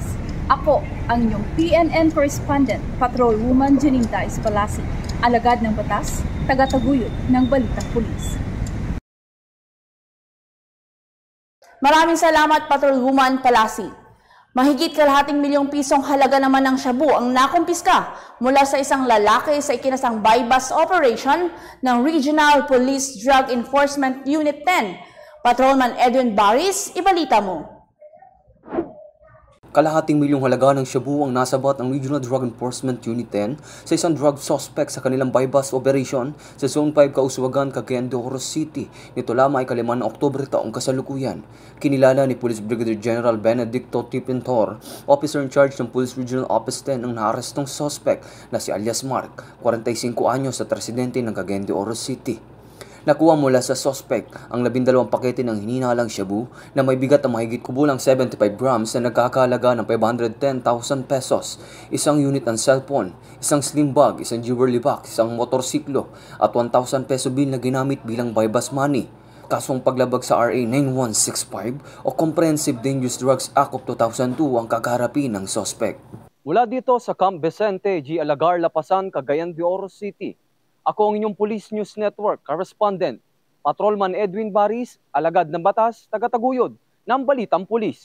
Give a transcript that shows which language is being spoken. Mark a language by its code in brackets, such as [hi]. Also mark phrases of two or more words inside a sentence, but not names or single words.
[tl] Ako ang inyong PNN correspondent, Patrolwoman Janine Dais Palasi, alagad ng batas, tagataguyod ng balitang pulis. Maraming salamat, Patrolwoman Palasi. Mahigit kalahating milyong pisong halaga naman ng shabu ang nakumpiska mula sa isang lalaki sa ikinasang [en] buy-bust operation [tl] ng Regional Police Drug Enforcement Unit 10. Patrolman Edwin Baris, ibalita mo. Kalahating milyong halaga ng shabu ang nasabat ng Regional Drug Enforcement Unit 10 sa isang [en] drug suspect [tl] sa kanilang [en] buy-bust operation [tl] sa Zone 5 Kauswagan, Cagayan de Oro City. Nito lamang ay 5 ng Oktubre taong kasalukuyan. Kinilala ni Police Brigadier General Benedicto T. Pintor, [en] officer in charge [tl] ng Police Regional Office 10 ang naarestong suspect na si alias Mark, 45 anyos at residente ng Cagayan de Oro City. Nakuha mula sa suspect ang 12 pakete ng hininalang shabu na may bigat na mahigit kubulang 75 grams na nagkakahalaga ng 510,000 pesos, isang unit ng cellphone, isang [en] slim bag, [tl] isang [en] jewelry box, [tl] isang motorsiklo at 1,000 [en] peso bill [tl] na ginamit bilang [en] buy-bust money. [tl] kasong paglabag sa RA 9165 o Comprehensive Dangerous Drugs Act of 2002 ang kakaharapin ng sospek. Mula dito sa Camp Vicente, G. Alagar, Lapasan, Cagayan de Oro City, ako ang inyong Police News Network correspondent, Patrolman Edwin Baris, alagad ng batas, tagataguyod ng Balitang Pulis.